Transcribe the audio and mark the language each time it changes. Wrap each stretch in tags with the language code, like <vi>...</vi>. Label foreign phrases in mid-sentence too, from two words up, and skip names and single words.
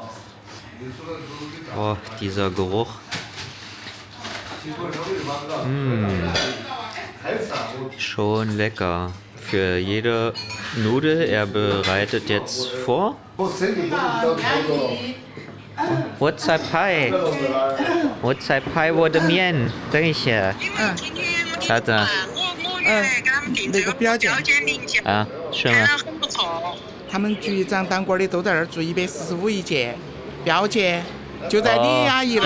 <de>Oh, dieser Geruch. Schon lecker. Für jede Nudel, er bereitet jetzt vor.</de> <zh>我在拍，我在拍我的面。等一下，啥子？那个表姐啊，是吗？他们局长当官的都在那儿做145一件，表姐就在李阿姨那儿。</zh>